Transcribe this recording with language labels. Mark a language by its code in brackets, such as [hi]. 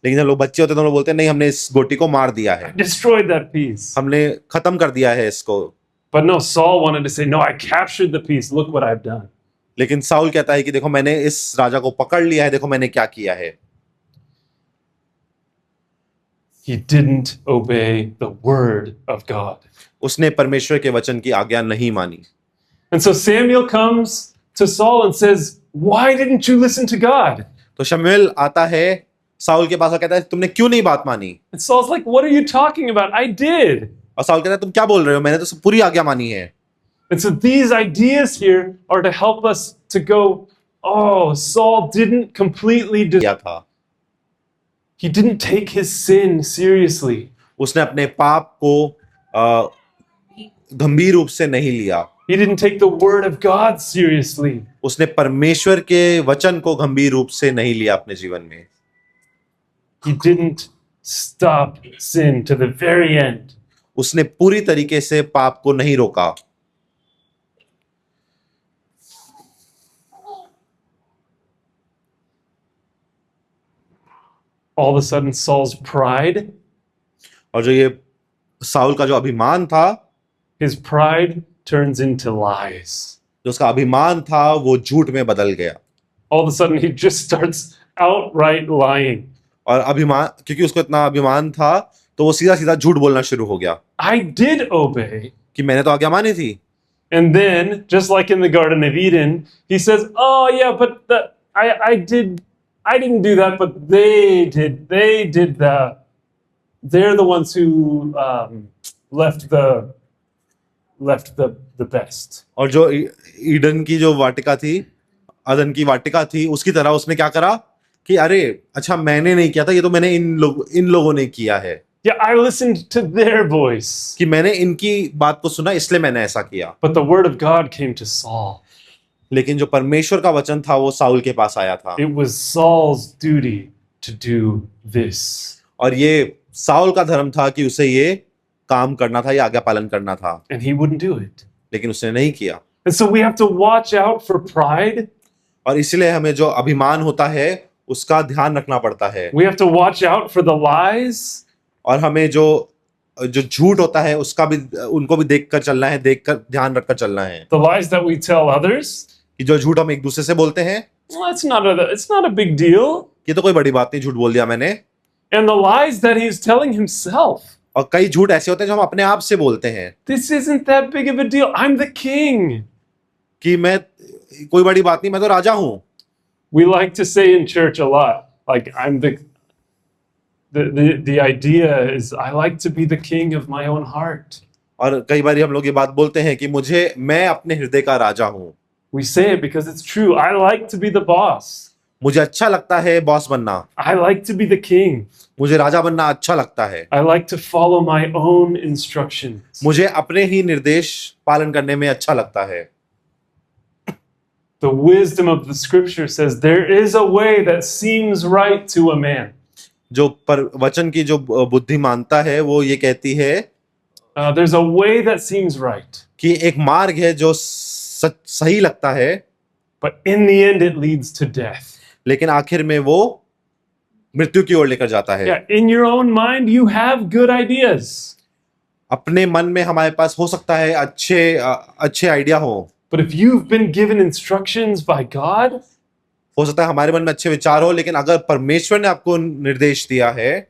[hi] लेकिन जब लोग बच्चे होते हैं तो लोग बोलते हैं नहीं, हमने इस गोटी को मार दिया है, [en] Destroyed that piece. [hi] हमने खत्म कर दिया है इसको। [en] But no, Saul wanted to say, no, I captured the piece. Look what I've done. [hi] लेकिन साउल कहता है कि देखो मैंने इस राजा को पकड़ लिया है, देखो मैंने क्या किया है। [en] He didn't obey the word of God. [hi] उसने परमेश्वर के वचन की आज्ञा नहीं मानी। [en] And so Samuel comes to Saul and says, why didn't you listen to God? [hi] तो शमूएल आता है साउल के पास और कहता है तुमने क्यों नहीं बात मानी? [en] And Saul's like, what are you talking about? I did. [hi] और साउल कहता है तुम क्या बोल रहे हो, मैंने तो पूरी आज्ञा मानी है। [en] And so these ideas here are to help us to go, oh, Saul didn't completely [hi] किया था, [en] he didn't take his sin seriously. [hi] उसने अपने पाप को गंभीर रूप से नहीं लिया। [en] He didn't take the word of God seriously. [hi] उसने परमेश्वर के वचन को गंभीर रूप से नहीं लिया अपने जीवन में। [en] He didn't stop sin to the very end. [hi] उसने पूरी तरीके से पाप को नहीं रोका। [en] All of a sudden, Saul's pride, [hi] और जो ये साउल का जो अभिमान था, [en] his pride turns into lies. [hi] जो उसका अभिमान था वो झूठ में बदल गया। [en] All of a sudden, he just starts outright lying. [hi] और अभिमान, क्योंकि उसको इतना अभिमान था तो वो सीधा सीधा झूठ बोलना शुरू हो गया [en] I did obey. [hi] कि मैंने तो आज्ञा मानी थी। [en] And then, just like in the Garden of Eden, he says, oh yeah, but I didn't do that, but they did that. They're the ones who left the best. [hi] और जो Eden की जो वाटिका थी, अदन की वाटिका थी, उसकी तरह उसने क्या करा कि अरे अच्छा मैंने नहीं किया था, ये तो मैंने इन लोगों ने किया है, [en] Yeah, I listened to their voice. [hi] कि मैंने इनकी बात को सुना इसलिए मैंने ऐसा किया। [en] But the word of God came to Saul. [hi] लेकिन जो परमेश्वर का वचन था वो साउल के पास आया था, [en] It was Saul's duty to do this. [hi] और ये साउल का धर्म था कि उसे ये काम करना था, ये आज्ञा पालन करना था, [en] And he wouldn't do it. [hi] लेकिन उसने नहीं किया। [en] And so we have to watch out for pride. [hi] और इसलिए हमें जो अभिमान होता है उसका ध्यान रखना पड़ता है, [en] We have to watch out for the lies. [hi] और हमें जो झूठ होता है उसका भी, उनको भी देखकर चलना है, देखकर ध्यान रखकर चलना है, [en] The lies that we tell others. [hi] कि जो झूठ हम एक दूसरे से बोलते हैं, [en] Well, it's not a big deal. [hi] ये तो कोई बड़ी बात नहीं, झूठ बोल दिया मैंने। [en] And the lies that he's telling himself. [hi] और कई झूठ ऐसे होते हैं जो हम अपने आप से बोलते हैं, [en] This isn't that big of a deal. I'm the king. [hi] कि मैं, कोई बड़ी बात नहीं, मैं तो राजा हूं। [en] We like to say in church a lot, like I'm the idea is I like to be the king of my own heart. [hi] और कई बार हम लोग ये बात बोलते हैं कि मैं अपने हृदय का राजा हूं। [en] We say it because it's true. I like to be the boss. [hi] मुझे अच्छा लगता है बॉस बनना, [en] I like to be the king. [hi] मुझे राजा बनना अच्छा लगता है, [en] I like to follow my own instructions. [hi] मुझे अपने ही निर्देश पालन करने में अच्छा लगता है। [en] The wisdom of the scripture says there is a way that seems right to a man. [hi] जो पर वचन की जो बुद्धिमानता है वो ये कहती है [en] There's a way that seems right. [hi] कि एक मार्ग है जो सही लगता है, [en] But in the end it leads to death. [hi] लेकिन आखिर में वो मृत्यु की ओर लेकर जाता है। [en] Yeah, in your own mind you have good ideas. [hi] अपने मन में हमारे पास हो सकता है अच्छे आइडिया हो, [en] But if you've been given instructions by God, [hi] हो सकता है हमारे मन में अच्छे विचार हो, लेकिन अगर परमेश्वर ने आपको निर्देश दिया है